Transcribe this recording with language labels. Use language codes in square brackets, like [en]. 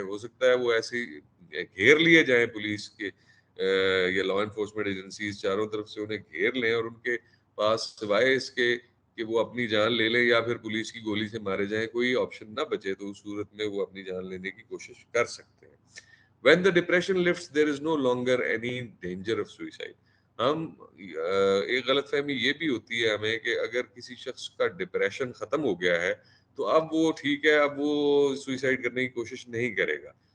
[ur] ہو سکتا ہے وہ ایسے گھیر لیے جائیں پولیس کے یا لا انفورسمنٹ ایجنسیز چاروں طرف سے انہیں گھیر لیں اور ان کے پاس سوائے اس کے کہ وہ اپنی جان لے لیں یا پھر پولیس کی گولی سے مارے جائیں کوئی آپشن نہ بچے، تو اس صورت میں وہ اپنی جان لینے کی کوشش کر سکتے ہیں. [en] When the depression lifts, there is no longer any danger of suicide. [ur] ہم ایک غلط فہمی یہ بھی ہوتی ہے ہمیں کہ اگر کسی شخص کا ڈپریشن ختم ہو گیا ہے تو اب وہ ٹھیک ہے، اب وہ سوئسائڈ کرنے کی کوشش نہیں کرے گا.